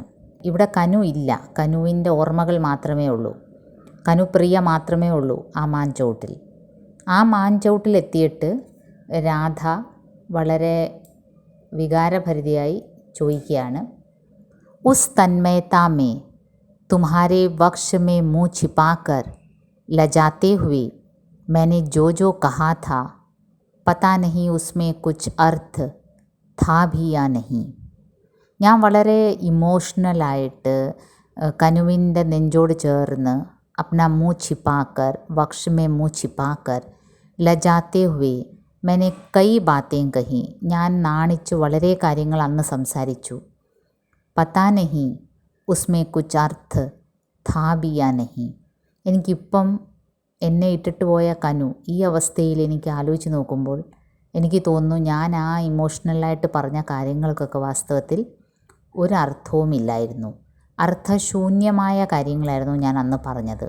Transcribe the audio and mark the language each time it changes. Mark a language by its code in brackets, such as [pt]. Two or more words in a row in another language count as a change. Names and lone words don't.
[ml] ഇവിടെ കനു ഇല്ല, കനുവിൻ്റെ ഓർമ്മകൾ മാത്രമേ ഉള്ളൂ, കനുപ്രിയ മാത്രമേ ഉള്ളൂ ആ മാഞ്ചോട്ടിൽ. ആ മാഞ്ചോട്ടിലെത്തിയിട്ട് രാധ വളരെ വികാരഭരിതയായി ചോദിക്കുകയാണ്, [hi] उस तन्मयता में तुम्हारे वक्ष में मुँह छिपाकर लजाते हुए मैंने जो जो कहा था पता नहीं उसमें कुछ अर्थ था भी या नहीं. [ml] ഞാൻ വളരെ ഇമോഷണലായിട്ട് കനുവിൻ്റെ നെഞ്ചോട് ചേർന്ന് [hi] अपना मुँह छिपाकर वक्ष में मुँह छिपाकर लजाते हुए मैंने कई बातें कही, [ml] ഞാൻ നാണിച്ച് വളരെ കാര്യങ്ങൾ അന്ന് സംസാരിച്ചു. [hi] पता नहीं उसमें कुछ अर्थ था भी या नहीं. [ml] എനിക്കിപ്പം എന്നെ ഇട്ടിട്ട് പോയ കനു ഈ അവസ്ഥയിൽ എനിക്ക് ആലോചിച്ച് നോക്കുമ്പോൾ എനിക്ക് തോന്നുന്നു ഞാൻ ആ ഇമോഷണലായിട്ട് പറഞ്ഞ കാര്യങ്ങൾക്കൊക്കെ വാസ്തവത്തിൽ ഒരർത്ഥവുമില്ലായിരുന്നു, അർത്ഥശൂന്യമായ കാര്യങ്ങളായിരുന്നു ഞാൻ അന്ന് പറഞ്ഞത്.